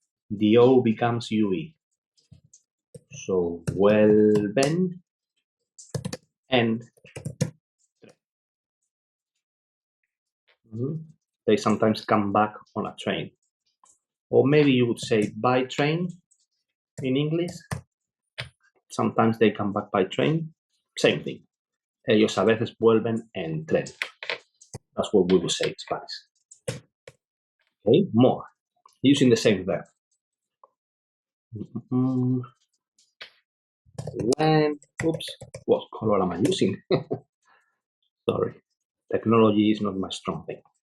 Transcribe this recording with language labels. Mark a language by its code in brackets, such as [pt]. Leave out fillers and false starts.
[en] The O becomes UE. So vuelven and they sometimes come back on a train. Or maybe you would say by train in English. Sometimes they come back by train. Same thing. [es] Ellos a veces vuelven en tren. [en] That's what we would say in Spanish. Okay, more. Using the same verb. When, oops, what color am I using? Sorry, technology is not my strong thing.